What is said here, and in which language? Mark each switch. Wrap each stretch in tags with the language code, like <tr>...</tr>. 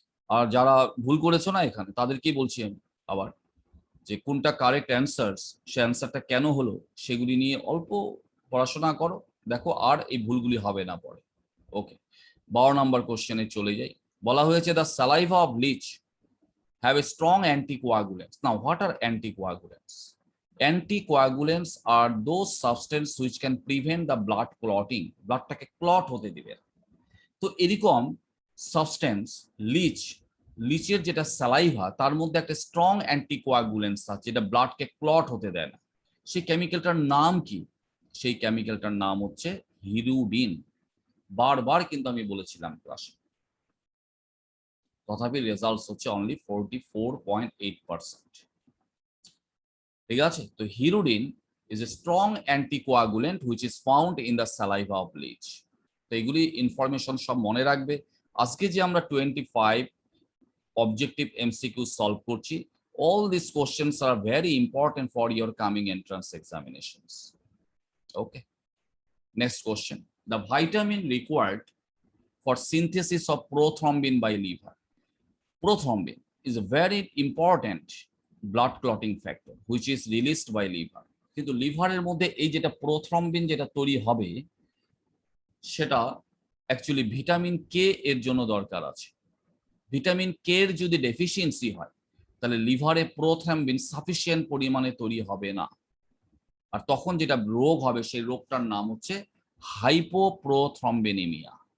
<bn>আর যারা ভুল করেছো না এখানে, তাদেরকেই বলছি আমি আবার, যে কোনটা কারেক্ট অ্যান্সার্স, সে অ্যান্সারটা কেন হলো সেগুলি নিয়ে অল্প পড়াশোনা করো, দেখো আর এই ভুলগুলি হবে না পরে, ওকে? 12 নম্বর কোশ্চেনে চলে যাই। বলা হয়েছে</bn> <en>The saliva of leech have a strong anticoagulants. Now, what are anticoagulants? Anticoagulants are those substances which can prevent the blood clotting.</en> <bn>ব্লাডটাকে clot হতে দিবে। তো এরকম সাবস্টেন্স লিচের যেটা সালাইভা, তার মধ্যে একটা স্ট্রং অ্যান্টিকোয়াগুলেন্টস আছে যেটা ব্লাডকে ক্লট হতে দেয় না। সেই কেমিক্যালটার নাম কি? সেই কেমিক্যালটার নাম হচ্ছে হিরুডিন। বারবার কিন্তু আমি বলেছিলাম ক্লাসে, তথাপি রেজাল্টস হচ্ছে অনলি 44.8%, ঠিক আছে?</bn> <en>তো hirudin is a strong anticoagulant which is found in the saliva of leech.</en> <bn>তো এগুলি ইনফরমেশন সব মনে রাখবে। আজকে যে আমরা 25 অবজেক্টিভ এমসিকিউ সলভ করছি,</bn> <en>all these questions are very important for your coming entrance examinations. Okay, next question. The vitamin required for synthesis of prothrombin by liver. Prothrombin is a very important blood clotting factor which is released by liver.</en> <bn>কিন্তু লিভারের মধ্যে এই যেটা prothrombin যেটা তৈরি হবে, সেটা actually vitamin K এর জন্য দরকার আছে। ভিটামিন কে এর যদি ডেফিসিয়েন্সি হয় তাহলে লিভারে প্রোথ্রম্বিন সাফিসিয়েন্ট পরিমাণে তৈরি হবে না, আর তখন যেটা রোগ হবে সেই রোগটার নাম হচ্ছে হাইপোপ্রোথ্রম্বিনিমিয়া।</bn>